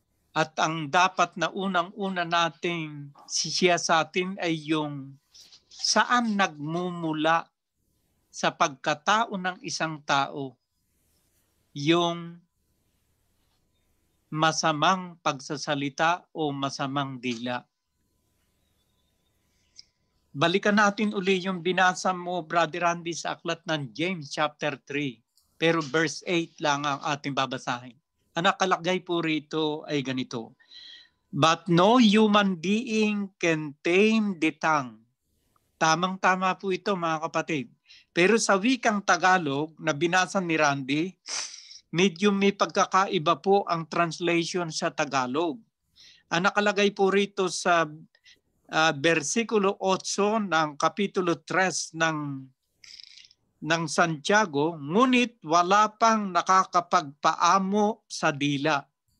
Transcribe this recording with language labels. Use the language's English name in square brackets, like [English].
[Filipino] At ang dapat na unang-una nating siyasatin ay yung saan nagmumula sa pagkatao ng isang tao yung masamang pagsasalita o masamang dila. Balikan natin uli yung binasa mo, Brother Randy, sa aklat ng James chapter 3. Pero verse 8 lang ang ating babasahin. Ang nakalagay po rito ay ganito. [English] But no human being can tame the tongue. [Filipino] Tamang-tama po ito, mga kapatid. Pero sa wikang Tagalog na binasa ni Randy, medyo may pagkakaiba po ang translation sa Tagalog. Ang nakalagay po rito sa versikulo 8 ng kapitulo 3 ng Santiago, ngunit wala pang nakakapagpaamo sa dila.